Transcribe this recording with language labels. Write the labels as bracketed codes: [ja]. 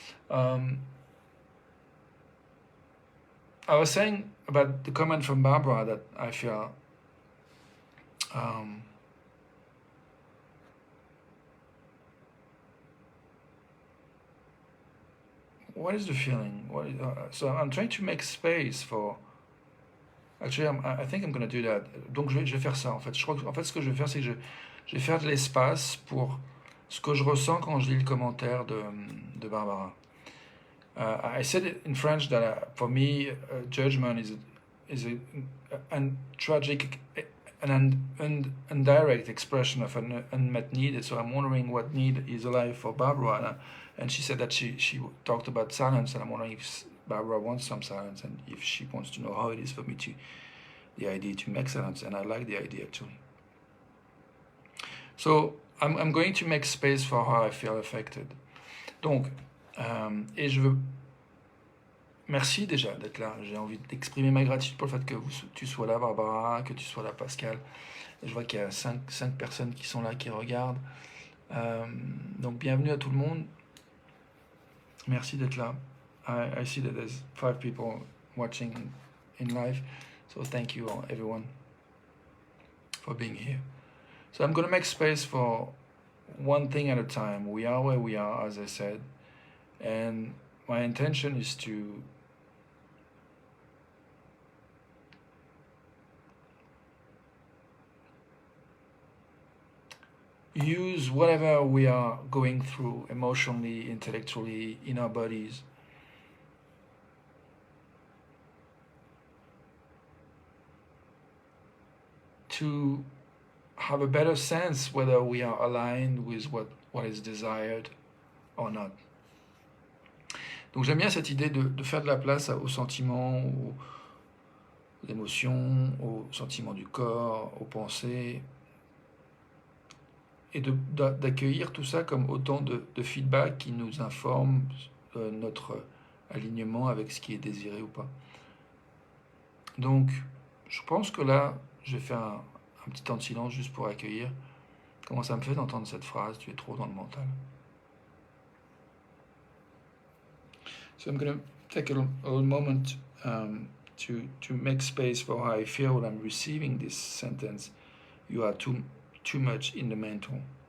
[en] I was saying about the comment from Barbara that I feel what is the feeling? So I'm trying to make space for. Actually, I think I'm going to do that. [fr] Donc je vais faire ça en fait. Je crois que en fait ce que je vais faire c'est que je vais faire de l'espace pour ce que je ressens quand je lis le commentaire de Barbara. [en] I said in French that for me, judgment is a tragic, an indirect expression of an unmet need. So I'm wondering what need is alive for Barbara. And she said that she talked about silence, and I'm wondering if Barbara wants some silence, and if she wants to know how it is for me the idea to make silence, and I like the idea actually. So I'm going to make space for how I feel affected. [fr] Donc, et je veux... Merci déjà d'être là. J'ai envie d'exprimer ma gratitude pour le fait que tu sois là, Barbara, que tu sois là, Pascal. Et je vois qu'il y a 5 personnes qui sont là, qui regardent. Donc, bienvenue à tout le monde. Merci d'être là. [en] I see that there's 5 people watching in live. So thank you all, everyone for being here. So I'm going to make space for one thing at a time. We are where we are, as I said. And my intention is to use whatever we are going through emotionally, intellectually, in our bodies to have a better sense whether we are aligned with what is desired or not. [fr] Donc j'aime bien cette idée de faire de la place aux sentiments, aux émotions, aux sentiments du corps, aux pensées, et d'accueillir tout ça comme autant de feedback qui nous informe notre alignement avec ce qui est désiré ou pas. Donc, je pense que là, je vais faire un petit temps de silence juste pour accueillir. Comment ça me fait d'entendre cette phrase, tu es trop dans le mental. [en] So I'm going to take a little moment to make space for how I feel when I'm receiving this sentence. You are too much in the mental.